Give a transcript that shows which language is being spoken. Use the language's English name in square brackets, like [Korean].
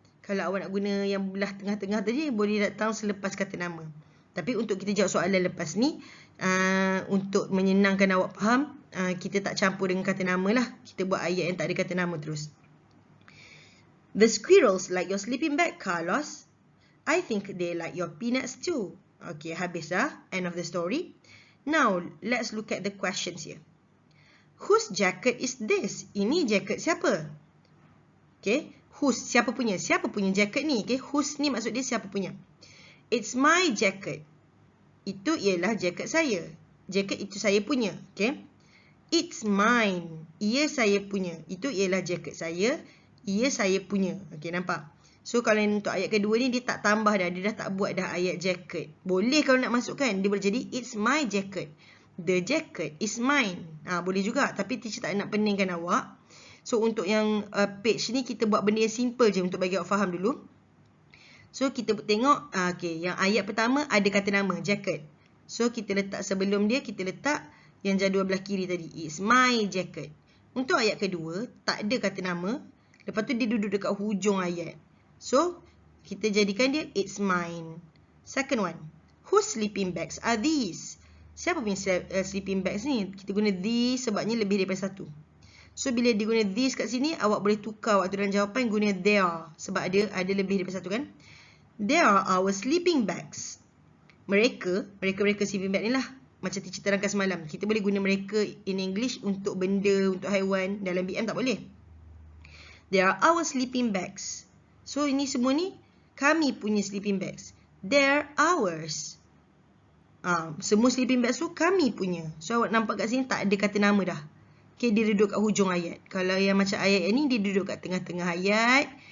[Malay] Kalau awak nak guna yang belah tengah-tengah tadi, boleh datang selepas kata nama. Tapi untuk kita jawab soalan lepas ni, untuk menyenangkan awak faham, kita tak campur dengan kata nama lah. Kita buat ayat yang tak ada kata nama terus. [English] The squirrels like your sleeping bag, Carlos. I think they like your peanuts too. Okay, [Malay] habis dah. [English] End of the story. Now, let's look at the questions here. Whose jacket is this? [Malay] Ini jacket siapa? [English] Okay. Whose, [Malay] siapa punya? Siapa punya jacket ni? Okay. Whose ni maksud dia siapa punya. [English] It's my jacket. [Malay] Itu ialah jacket saya. Jacket itu saya punya. Okay. [English] It's mine. [Malay] Ia saya punya. Itu ialah jacket saya. Ia saya punya. Okay, nampak? So, kalau untuk ayat kedua ni, dia tak tambah dah. Dia dah tak buat dah ayat jacket. Boleh kalau nak masukkan. Dia boleh jadi, [English] it's my jacket. The jacket is mine. [Malay] Boleh juga. Tapi teacher tak nak peningkan awak. So, untuk yang page ni, kita buat benda yang simple je untuk bagi awak faham dulu. So, kita tengok. Okay, yang ayat pertama ada kata nama, jacket. So, kita letak sebelum dia, kita letak yang jadual belah kiri tadi. [English] It's my jacket. [Malay] Untuk ayat kedua, tak ada kata nama. Lepas tu, dia duduk dekat hujung ayat. So, kita jadikan dia, [English] it's mine. Second one. Whose sleeping bags are these? [Malay] Siapa punya sleeping bags ni? Kita guna these sebabnya lebih daripada satu. So, bila dia guna these kat sini, awak boleh tukar waktu dalam jawapan guna their. Sebab ada lebih daripada satu kan? [English] They are our sleeping bags. [Malay] Mereka sleeping bag ni lah. Macam teacher terangkan semalam. Kita boleh guna mereka [English] in English [Malay] untuk benda, untuk haiwan. Dalam BM tak boleh. [English] They are our sleeping bags. [Malay] So, ini semua ni kami punya sleeping bags. [English] They're ours. [Malay] Semua sleeping bags tu kami punya. So, awak nampak kat sini tak ada kata nama dah. Okay, dia duduk kat hujung ayat. Kalau yang macam ayat ni, dia duduk kat tengah-tengah ayat.